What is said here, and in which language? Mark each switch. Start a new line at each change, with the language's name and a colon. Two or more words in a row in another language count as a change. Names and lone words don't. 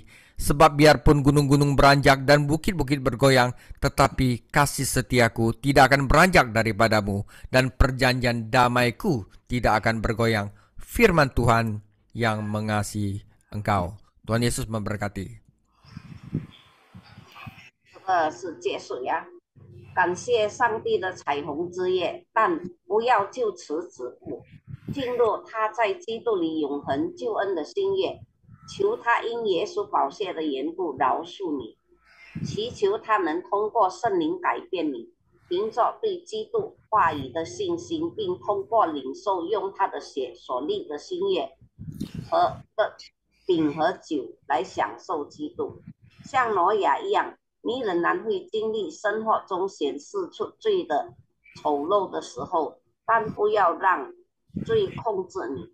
Indonesian: Sebab biarpun gunung-gunung beranjak dan bukit-bukit bergoyang, tetapi kasih setiaku tidak akan beranjak daripadamu, dan perjanjian damaiku tidak akan bergoyang. Firman Tuhan yang mengasihi engkau. Tuhan Yesus memberkati.
Chinese: 这个是结束呀，感谢上帝的彩虹之夜，但不要就此止步，进入他在基督里永恒救恩的新月。求他因耶稣宝血的缘故饶恕你，祈求他能通过圣灵改变你，凭着对基督话语的信心，并通过领受用他的血所立的新约和的饼和酒来享受基督，像挪亚一样， 你仍然会经历生活中显示出罪的丑陋的时候，但不要让罪控制你。